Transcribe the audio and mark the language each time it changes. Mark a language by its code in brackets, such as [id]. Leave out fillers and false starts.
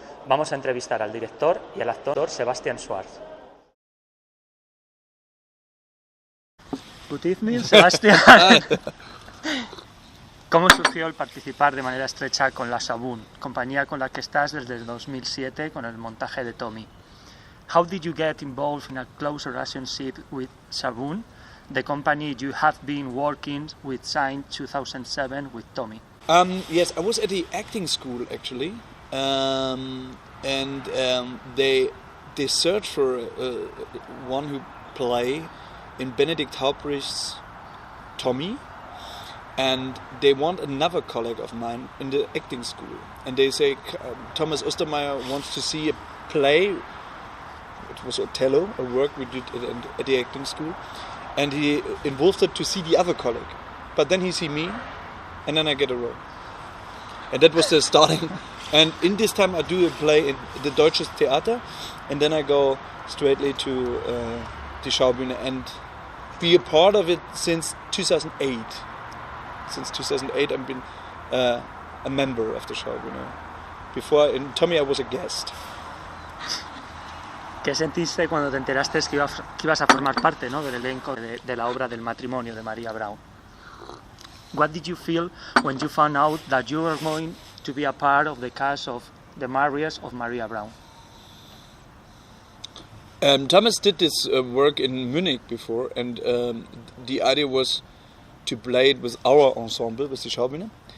[es] Vamos a entrevistar al director y al actor Sebastian Schwarz. [en] Good evening, Sebastian. [es] ¿Cómo surgió el participar de manera estrecha con la Schaubühne, compañía con la que estás desde el 2007 con el montaje de Tommy? [en] How did you get involved in a close relationship with Schaubühne, the company you have been working with since 2007 with Tommy? Yes, I was at the acting school actually, and they searched for one who play in Benedict Hauptrich's Tommy, and they want another colleague of mine in the acting school, and they say Thomas Ostermeyer wants to see a play. It was Othello, a work we did at the acting school, and he involved it to see the other colleague, but then he see me, and then I get a role, and that was the starting. And in this time I do a play in the Deutsches Theater, and then I go straightly to the Schaubühne and be a part of it since 2008. Since 2008 I've been a member of the Schaubühne. Before in Tommy I was a guest. [es] ¿Qué sentiste cuando te enteraste que ibas a formar parte, ¿no?, del elenco de la obra del Matrimonio de María Braun? [en] What did you feel when you found out that you were going to be a part of the cast of The Marriage of Maria Braun? Thomas did this work in Munich before, and the idea was to play it with our ensemble, with the Schaubühne.